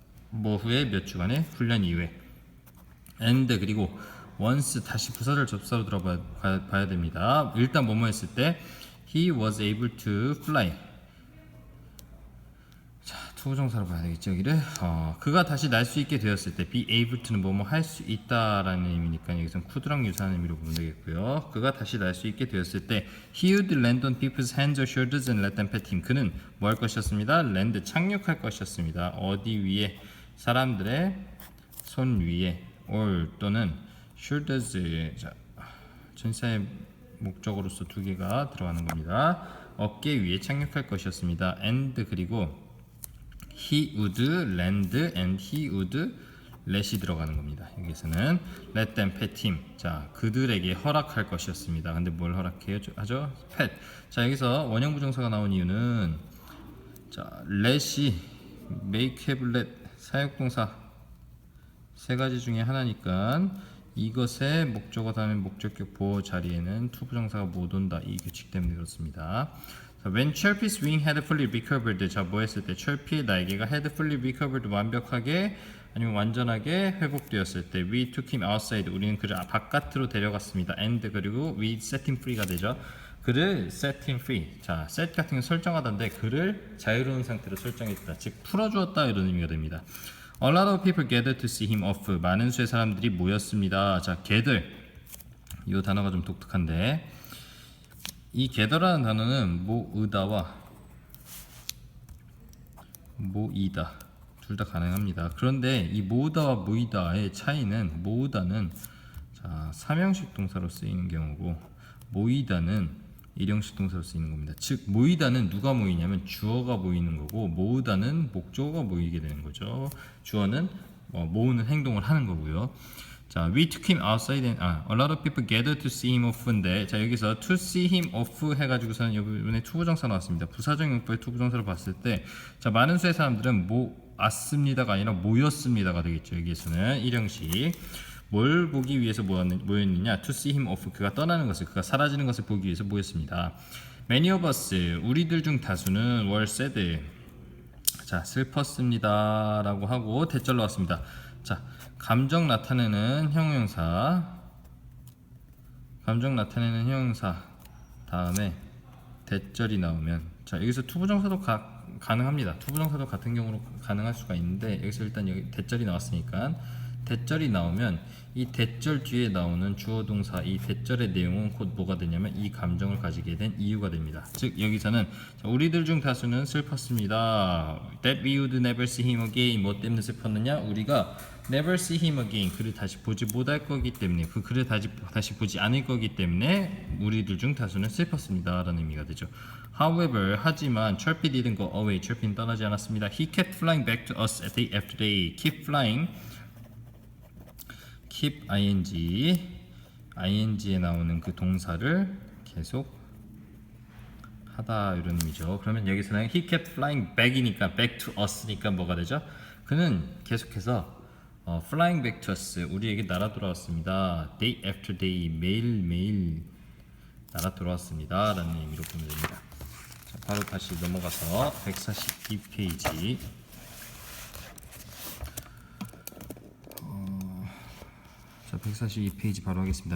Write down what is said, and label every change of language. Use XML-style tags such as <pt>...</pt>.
<ko>뭐 후에 몇 주간의 훈련 이후에 and 그리고 once 다시 부사절 접사로 들어봐야 됩니다. 일단 뭐뭐 했을 때</ko> <en>he was able to fly.</en> <ko>자, 투부정사로 봐야 되겠죠, 여기를. 그가 다시 날 수 있게 되었을 때</ko> <en>be able to</en> <ko>는 뭐뭐 할 수 있다라는 의미니까 여기선 could랑 유사한 의미로 보면 되겠고요. 그가 다시 날 수 있게 되었을 때</ko> <en>he would land on people's hands or shoulders and let them pet him.</en> <ko>그는 뭐 할 것이었습니다. land 착륙할 것이었습니다. 어디 위에? 사람들의 손 위에 or 또는 shoulders. 자, 전사의 목적으로서 두 개가 들어가는 겁니다. 어깨 위에 착륙할 것이었습니다.</ko> <en>and 그리고 he would land and he would let이</en> <ko>들어가는 겁니다. 여기서는</ko> <en>let them pet him.</en> <ko>자, 그들에게 허락할 것이었습니다. 근데 뭘 허락해요? 하죠? pet. 자, 여기서 원형 부정사가 나온 이유는 자, let이 make, have, let 사역동사 세 가지 중에 하나니까 이것의 목적어 다음에 목적격 보호 자리에는 투부정사가 못 온다. 이 규칙 때문에 그렇습니다.</ko> <en>자, when Chirpy's wing had fully recovered.</en> <ko>자, 뭐 했을 때 Chirpy의 날개가</ko> <en>had fully recovered</en> <ko>완벽하게 아니면 완전하게 회복되었을 때</ko> <en>we took him outside.</en> <ko>우리는 그를 바깥으로 데려갔습니다.</ko> <en>and 그리고 we set him free가 되죠.</en> <ko>그를</ko> <en>set him free.</en> <ko>자, set 같은 거 설정하던데 그를 자유로운 상태로 설정했다. 즉 풀어주었다 이런 의미가 됩니다.</ko> <en>A lot of people gathered to see him off.</en> <ko>많은 수의 사람들이 모였습니다. 자, gather. 이 단어가 좀 독특한데 이 gather라는 단어는 모으다와 모이다 둘 다 가능합니다. 그런데 이 모으다와 모이다의 차이는 모으다는 자, 삼형식 동사로 쓰이는 경우고 모이다는 일형식 동사로 쓰이는 겁니다. 즉 모이다는 누가 모이냐면 주어가 모이는 거고 모으다는 목적어가 모이게 되는 거죠. 주어는 모으는 행동을 하는 거고요.</ko> <en>자, we took him outside and a lot of people gathered to see him off인데 자, 여기서 to see him off</en> <ko>해가지고서는 이번에 투부정사 나왔습니다. 부사적 용법의 투부정사를 봤을 때 자, 많은 수의 사람들은 모았습니다가 아니라 모였습니다가 되겠죠. 여기에서는 일형식. 뭘 보기 위해서 모였느냐?</ko> <en>To see him off.</en> <ko>그가 떠나는 것을, 그가 사라지는 것을 보기 위해서 모였습니다.</ko> <en>Many of us.</en> <ko>우리들 중 다수는</ko> <en>were sad.</en> <ko>자, 슬펐습니다. 라고 하고 대절로 왔습니다. 자, 감정 나타내는 형용사. 감정 나타내는 형용사. 다음에 대절이 나오면 자, 여기서 투부정사도 가능합니다. 투부정사도 같은 경우로 가능할 수가 있는데 여기서 일단 여기 대절이 나왔으니까 대절이 나오면 이 대절 뒤에 나오는 주어 동사 이 대절의 내용은 곧 뭐가 되냐면 이 감정을 가지게 된 이유가 됩니다. 즉 여기서는 자, 우리들 중 다수는 슬펐습니다.</ko> <en>That we would never see him again.</en> <ko>뭐 때문에 슬펐느냐? 우리가</ko> <en>never see him again.</en> <ko>그를 다시 보지 못할 거기 때문에 그를 다시 보지 않을 거기 때문에 우리들 중 다수는 슬펐습니다. 라는 의미가 되죠.</ko> <en>However, 하지만 Chirpy didn't go away.</en> <ko>Chirpy는 떠나지 않았습니다.</ko> <en>He kept flying back to us day after day. Keep flying.</en> <ko>keep ing에 나오는 그 동사를 계속 하다 이런 의미죠. 그러면 여기서는</ko> <en>he kept flying back이니까 back to us니까</en> <ko>뭐가 되죠? 그는 계속해서</ko> <en>flying back to us</en> <ko>우리에게 날아 돌아왔습니다.</ko> <en>day after day</en> <ko>매일매일 날아 돌아왔습니다 라는 의미로 보면 됩니다. 자, 바로 다시 넘어가서 142페이지 자, 142페이지 바로 하겠습니다.</ko>